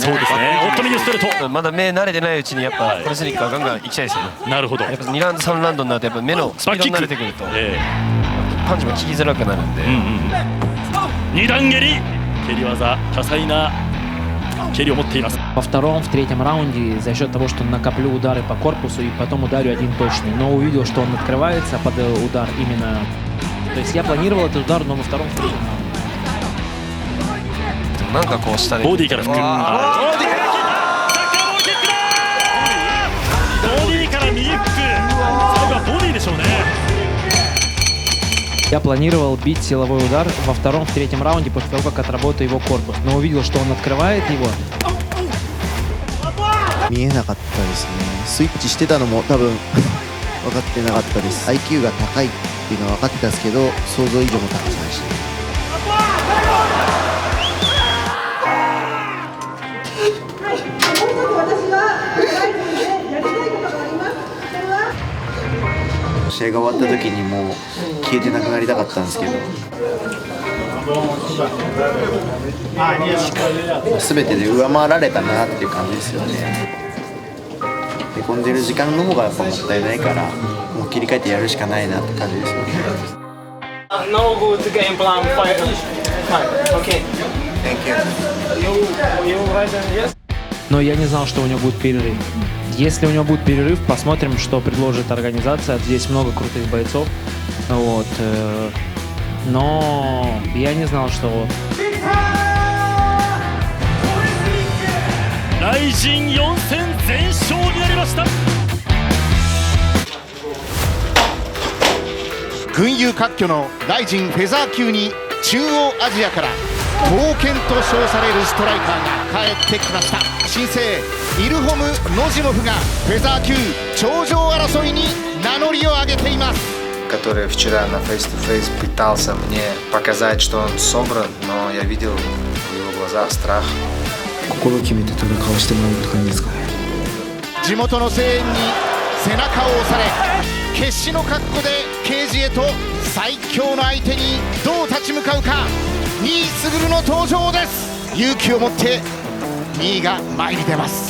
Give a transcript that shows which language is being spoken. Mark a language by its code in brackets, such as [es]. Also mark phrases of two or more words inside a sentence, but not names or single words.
[ja] そうですね、オットミニストレート、まだ目慣れてないうちにやっぱコレスニックはガンガン行きたいですよね。なるほど。やっぱ2ラウンド3ラウンドになるとやっぱ目のスピードに慣れてくると、パンチも効きづらくなるんで、 2段蹴り、蹴り技、多彩な蹴りを持っています。 [ru] Во втором, в третьем раунде за счет того, что накоплю удары по корпусу и потом ударю один точный, но увидел, что он открывается под удар именно. То есть я планировал этот удар, но во втором, в третьем раунде. [ja] なんかこう下でボディから吹く。ボディから右フック。最後はボディでしょうね。 [ru] Я планировал бить силовой удар во втором, в третьем раунде после того, как отработаю его корпус, но увидел, что он открывает его. [ja] 見えなかったですね。スイッチしてたのも多分分かってなかったです。 IQ が高いっていうのは分かってたんですけど、想像以上の高さでした。試合が終わった時にもう消えてなくなりたかったんですけど、全てで上回られたなっていう感じですよね。へこんでる時間の方がやっぱもったいないから、もう切り替えてやるしかないなって感じですよね。 [en] No good game plan. Fine. Okay. Thank you. Yes. [ru] Но я не знал, что у него будет перерыв. Если у него будет перерыв, посмотрим, что предложит организация. Здесь много крутых бойцов. Вот. Но я не знал, что... [ja] RIZIN 4戦全勝になりました。群雄割拠のRIZINフェザー級に中央アジアから刀剣と称されるストライカーが帰ってきました。新生イルホム・ノジモフがフェザー級頂上争いに名乗りを上げています。 [ru] Который вчера на face-to-face пытался мне показать, что он собран, но я видел в его глазах страх. [ja] 心決めて戦わしてもらうって感じですかね。地元の声援に背中を押され、決死の覚悟でケージへと最強の相手にどう立ち向かうか。2位スグルの登場です。勇気を持って2位が前に出ます。